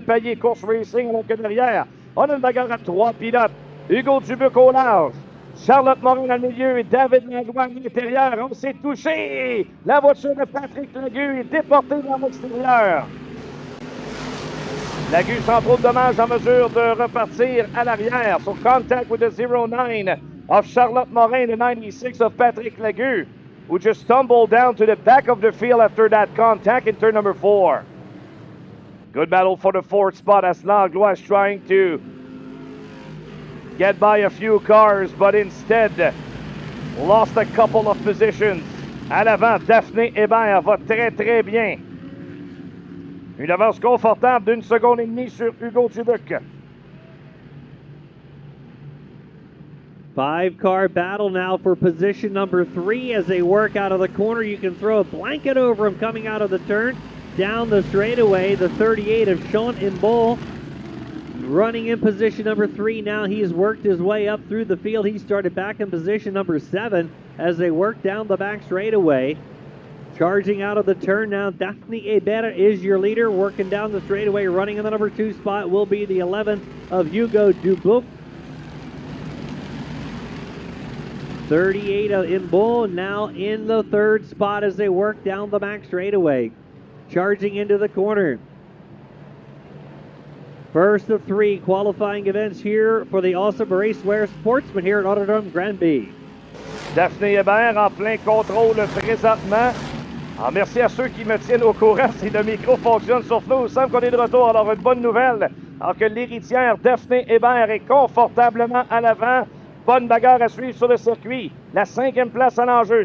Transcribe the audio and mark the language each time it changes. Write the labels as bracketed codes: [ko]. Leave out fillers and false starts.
[fr] Payet Course Racing, alors que derrière, on a une bagarre à 3 pilotes. Hugo Dubuc au large. Charlotte Morin dans le milieu et David Langlois à l'intérieur. On s'est touché. La voiture de Patrick Lagu est déportée vers l'extérieur. Lagu sans trop de dommages en mesure de repartir à l'arrière. [en] Sur contact with the 09 of Charlotte Morin, the 96 of Patrick Lagu, who just stumbled down to the back of the field after that contact in turn number 4. Good battle for the 4th spot as Langlois is trying to get by a few cars, but instead lost a couple of positions. [fr] À l'avant, Daphné Hébert va très très bien. Une avance confortable d'1 seconde et demie sur Hugo Dubuc. [en] 5-car battle now for position number 3 as they work out of the corner. You can throw a blanket over him coming out of the turn. Down the straightaway, the 38 of Sean Imbol running in position number 3. Now he's worked his way up through the field. He started back in position number 7 as they work down the back straightaway. Charging out of the turn now, Daphne Hébert is your leader. Working down the straightaway, running in the number 2 spot will be the 11 of Hugo Dubuc. 38 of Imbol now in the 3rd spot as they work down the back straightaway. Charging into the corner. First of 3 qualifying events here for the Awesome Racewear Sportsman here at Autodrome Granby. [fr] Daphné Hébert en plein contrôle présentement. Alors, merci à ceux qui me tiennent au courant si le micro fonctionne sur nous. Il semble qu'on est de retour. Alors, une bonne nouvelle. Alors que l'héritière Daphné Hébert est confortablement à l'avant. Bonne bagarre à suivre sur le circuit. La 5e place à l'enjeu.